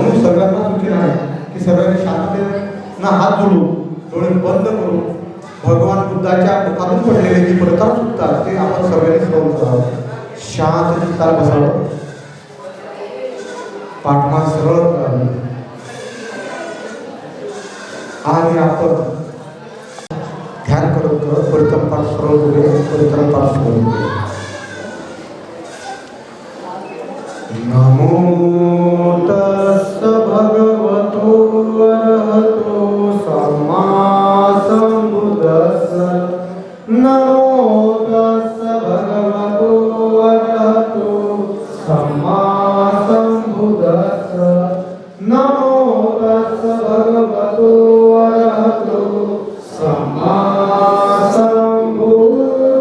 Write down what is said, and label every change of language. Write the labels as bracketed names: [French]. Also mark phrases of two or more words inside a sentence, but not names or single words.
[Marathi] म्हणून सगळ्यांना सूचना आहे की सगळ्यांनी शांततेनं हात जोडू, डोळे बंद करू, भगवान बुद्धाच्या मुखातून पडलेले जी प्रकार चुकतात ते आपण सगळ्यांनी स्मरण करावं. शांत चित्ताला बसावं, पाठमान सरळ करावी आणि आपण ध्यान करत करत परिक्रम पाठ सरळ वगैरे परिक्रम पाठ सुरू करूया. [Pali] नमो तस्स भगवतो अरहतो सम्मा संबुद्धस्स. नमो तस्स भगवतो अरहतो सम्मा संबुद्धस्स. नमो तस्स भगवतो अरहतो सम्मा संबुद्धस्स.